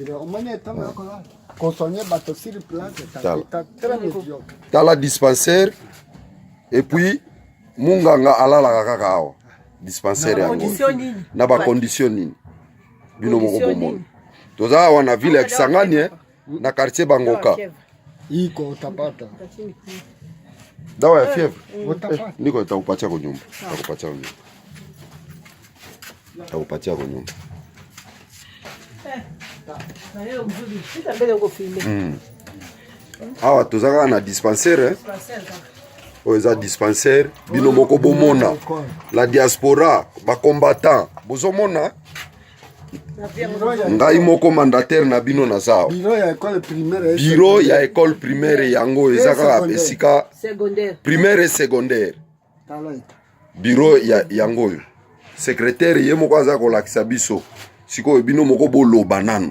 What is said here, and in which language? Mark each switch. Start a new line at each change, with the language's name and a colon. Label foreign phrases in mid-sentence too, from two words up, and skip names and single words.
Lingala: Tala dispensaire
French: et puis
Lingala: munganga alala kaka awa dispensaire yango na ba condition nini bino moko bomoni toza awa na ville ya Kisangani na quartier Bangoka
Swahili: iko tapata dawa ya fièvre niko nitakupatia kwa nyumba
Lingala: nitakupatia kwa nyumba awa toza na dispensaire oza dispensaire bino moko bomona la diaspora ba combattant bozomona ngai moko mandataire na bino na zao bureau ya
French: école primaire
Lingala: yango ezaka esika
French: primaire et secondaire
Lingala: bureau ya yango secrétaire ye moko aza kolakisa biso sikoyo bino moko boloba nano